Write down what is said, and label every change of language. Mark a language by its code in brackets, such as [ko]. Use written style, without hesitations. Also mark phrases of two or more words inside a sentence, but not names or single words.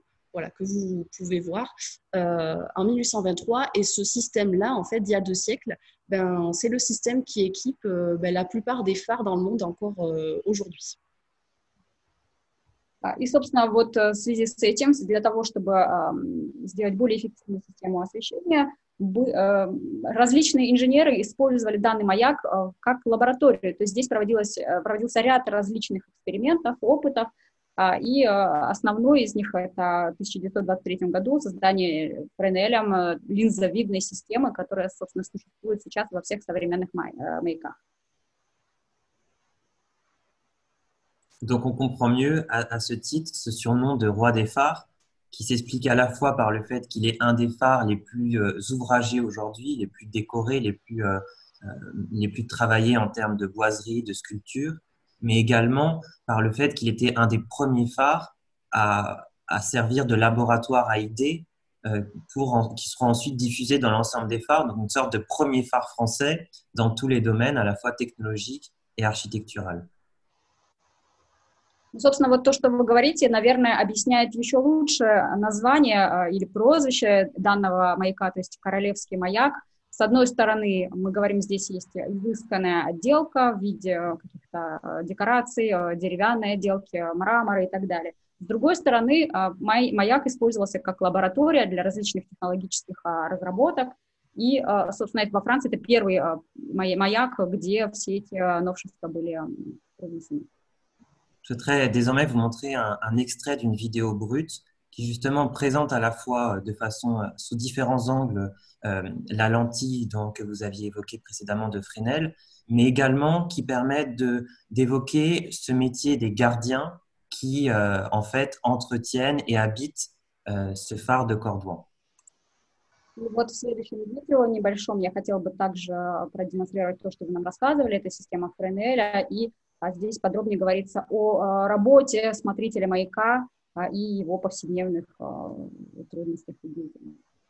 [fr] Voilà, que vous pouvez voir en 1823. Et ce système-là, en fait, d'il y a 2 siècles, c'est le système qui équipe la plupart des phares dans le monde encore aujourd'hui. [ru] И, собственно, вот в связи с этим, для того, чтобы сделать более эффективную систему освещения, различные инженеры использовали данный маяк как лабораторию. То есть здесь проводился ряд различных экспериментов, опытов, и основной из них это в 1923 году создание Френелем линзовидной системы, которая, собственно, существует сейчас во всех современных маяках. [fr] Donc on comprend mieux à ce titre ce surnom de roi des phares qui s'explique à la fois par le fait qu'il est un des phares les plus ouvragés aujourd'hui, les plus décorés, les plus travaillés en termes de boiserie, de sculpture, mais également par le fait qu'il était un des premiers phares à servir de laboratoire à idées qui seront ensuite diffusés dans l'ensemble des phares, donc une sorte de premier phare français dans tous les domaines à la fois technologiques et architectural. [ru] Собственно, вот то, что вы говорите, наверное, объясняет еще лучше название или прозвище данного маяка, то есть Королевский маяк. С одной стороны, мы говорим, здесь есть изысканная отделка в виде каких-то декораций, деревянной отделки, мрамора и так далее. С другой стороны, маяк использовался как лаборатория для различных технологических разработок. И, собственно, это во Франции это первый маяк, где все эти новшества были привнесены. [fr] Je souhaiterais désormais vous montrer un extrait d'une vidéo brute qui justement présente à la fois de façon sous différents angles la lentille que vous aviez évoquée précédemment de Fresnel, mais également qui permettent d'évoquer ce métier des gardiens qui en fait entretiennent et habitent ce phare de Cordouan. [ru] И вот в следующем видео небольшом я хотела бы также продемонстрировать то, что вы нам рассказывали, это система Френеля, и здесь подробнее говорится о работе смотрителя маяка и его повседневных трудностях и деятельности.